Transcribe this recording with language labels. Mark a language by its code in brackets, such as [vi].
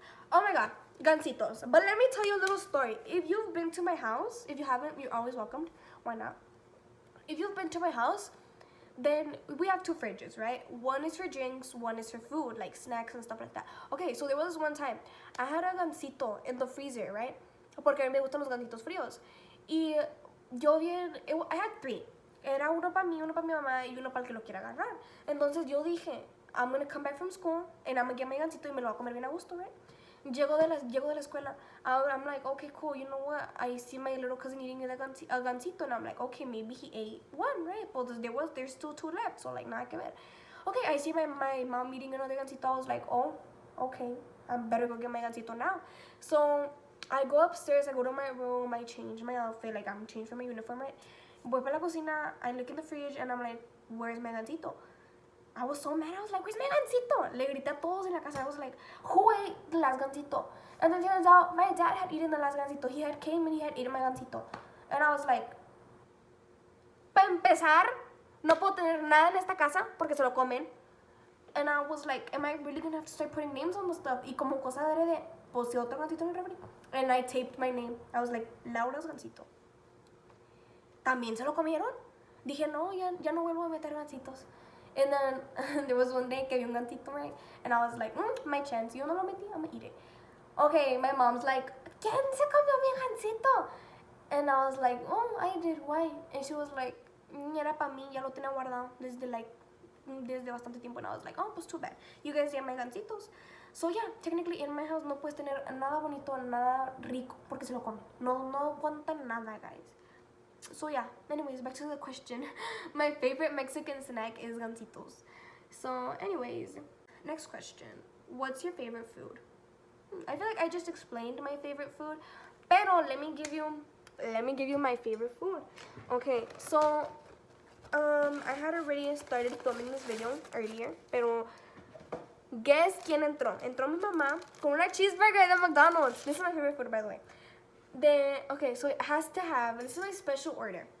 [en] Oh my god, gancitos. But let me tell you a little story. If you've been to my house, if you haven't, you're always welcomed. Why not? If you've been to my house, then we have two fridges, right? One is for drinks, one is for food, like snacks and stuff like that. Okay, so there was one time I had a gansito in the freezer, right? [es] Porque a mí me gustan los gansitos fríos. Y yo bien, [en] I had three. [es] Era uno para mí, uno para mi mamá y uno para el que lo quiera agarrar. Entonces yo dije, [en] I'm gonna come back from school and I'm gonna get my gansito [es] y me lo voy a comer bien a gusto, [en] right? [es] Llego de la escuela. [en] I'm like, okay, cool. You know what? I see my little cousin eating a gansito, and I'm like, okay, maybe he ate one, right? But there's still two left, so like, [es] nada que ver. [en] Okay, I see my mom eating another gansito. I was like, oh, okay, I better go get my gansito now. So I go upstairs. I go to my room. I change my outfit. Like I'm changed from my uniform, right? [es] Voy para la cocina. [en] I look in the fridge, and I'm like, where's my gansito? I was so mad. I was like, where's my gansito? [es] Le grité a todos en la casa. [en] I was like, who ate the last gansito? And then turns out my dad had eaten the last gansito. He had came and he had eaten my gansito. And I was like, [es] para empezar, no puedo tener nada en esta casa porque se lo comen. [en] And I was like, am I really gonna have to start putting names on the stuff? [es] Y como cosa de puse otro gansito en el refri. [en] And I taped my name. I was like, Laura's gansito. [es] ¿También se lo comieron? Dije, no, ya no vuelvo a meter gansitos. [en] And then there was one day [es] que vi un gansito, [en] right? And I was like, my chance. [es] Yo no lo metí, [en] I'm gonna eat it. Okay, my mom's like, [es] ¿quién se comió mi gansito? [en] And I was like, oh, I did, why? And she was like, [es] era para mí, ya lo tenía guardado desde bastante tiempo. [en] And I was like, oh, pues too bad. You guys get my gansitos. So yeah, technically in my house [es] no puedes tener nada bonito, nada rico, porque se lo comen. No aguantan nada, [en] guys. So yeah, anyways, back to the question. My favorite Mexican snack is gancitos. So anyways, next question. What's your favorite food? I feel like I just explained my favorite food, pero let me give you my favorite food. Okay, so I had already started filming this video earlier, pero guess [es] quién entró? Entró mi mamá con una cheeseburger de McDonald's. [en] This is my favorite food, by the way. Okay, so it has to have, this is my special order.